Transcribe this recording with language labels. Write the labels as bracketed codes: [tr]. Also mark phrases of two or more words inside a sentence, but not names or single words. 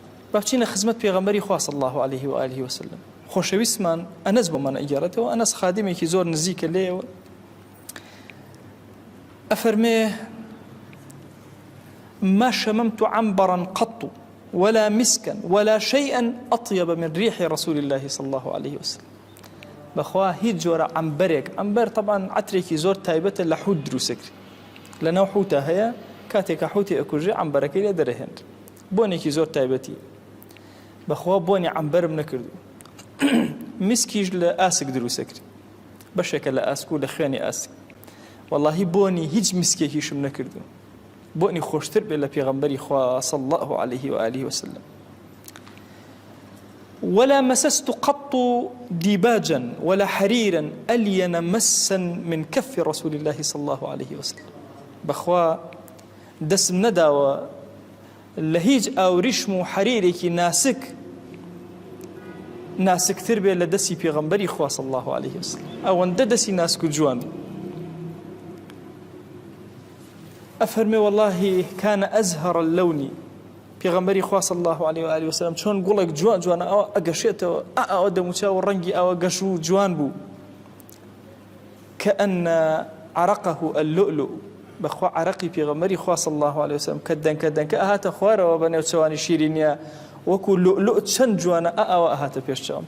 [ckb] بابچینە خزمەت پێغەمبەری خوا [ar] صلی الله عليه و آله وسلم. [ckb] خۆشەویستمان ئەنەس بۆمان ئەگەڕێتەوە. ئەنەس خادمێکی زۆر نزیکە لێەوە. أفرميه: [ar] ما شممت عنبرا قط ولا مسكا ولا شيئا أطيب من ريح رسول الله صلى الله عليه وسلم. [ckb] بخوا هیچ جۆرە عنبرێک، عنبر طبعا عترێکی زۆر تایبەتە لە حوت دروستەکری، لەناو حوتە هەیە، کاتێکە حوتی ئەکوژێ عنبەرەکەی لێ دەرەهێنێت، بۆنێکی زۆر تایبەتی. بەخوا بۆنی عنبەرم نەکردو. مسکیش لە ئاسک دروستەکری، بەشێکە لە ئاسک و لە خوێنی ئاسک. واللهی بۆنی هیچ مسکێکیشم نەکردو، بۆنی خۆشتر بێت لە پێغەمبەری خوا [ar] صلی الله عليه وآله وسلم. ولا مسست قط ديباجا ولا حريرا ألين مسا من كف رسول الله صلى الله عليه وسلم. [ckb] بخوا دسم نداوە لە هیچ ئاوریشم و حەریرێکی ناسکتر بێت لە دەستی پێغەمبەری خوا [ar] صلی الله عليه وسلم. [ckb] ئەوەندە دەستی ناسک و جوان. أفرمي: [ar] والله كان أزهر اللون. [ckb] پێغەمبەری خوا [ar] صلی الله عليه وآله وسلم [ckb] چۆن گوڵێک جوان جوانە ئەوە ئەگەشێتەوە، ئەوە دەموچاو ڕەنگی ئەوە گەش و جوان بوو. [ar] كأن عرقه اللؤلؤ. [ckb] بەخوا عرقی پێغەمبەری خوا [ar] صلی الله عليه وسلم [ckb] کە دەنکە ئەهاتە خوارەوە بە نێوچەوانی شیرینیە، وەکو لؤلؤ چەند جوانە ئەوە ئەهاتە پێشچاوم.